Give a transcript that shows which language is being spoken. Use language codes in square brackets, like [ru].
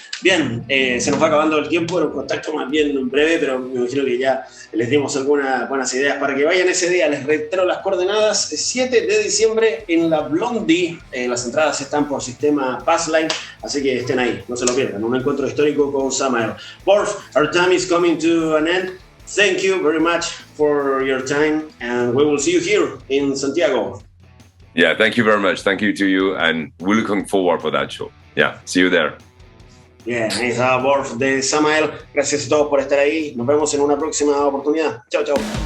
[es] Bien, se nos va acabando el tiempo, era un contacto más bien breve, pero me imagino que ya les dimos algunas buenas ideas para que vayan ese día. Les reitero las coordenadas: 7 de diciembre en la Blondie. Las entradas están por sistema Passline, así que estén ahí, no se lo pierdan. Un encuentro histórico con Samael. [en] Vorph, our time is coming to an end. Thank you very much for your time, and we will see you here in Santiago. Yeah, thank you very much. Thank you to you, and we're looking forward for that show. Yeah, see you there. [es] Bien, ahí está Vorph de Samael. Gracias a todos por estar ahí. Nos vemos en una próxima oportunidad. Chao, chao.